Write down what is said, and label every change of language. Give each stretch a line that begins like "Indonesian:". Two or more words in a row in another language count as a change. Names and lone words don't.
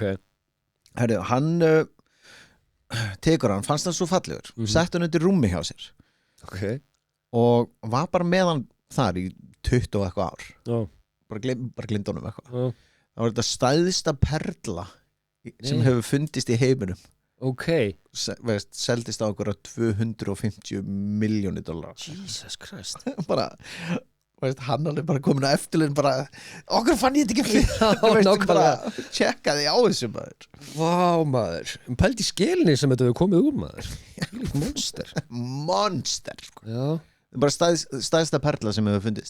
Icelandic: Herðu, hann tekur hann, fannst hann svo fallegur, sett hann undir rúmi hjá sér. Ok. Og var bara með hann þar í 20 og eitthvað ár. Já. Bara glind honum eitthvað. Já. Það var þetta stæðsta perla sem hefur fundist í heiminum. Ok. Seldist á okkur $250 million.
English: Jesus Christ.
Icelandic: Bara, hann alveg bara komin að eftirlun bara, okkur fann ég þetta ekki fyrir. Bara tjekkaði á þessu maður. Vá maður, pældi skelinni sem þetta hefur komið úr maður. Monster. Monster sko. Já. Bara stæðsta perla sem hefur fundist.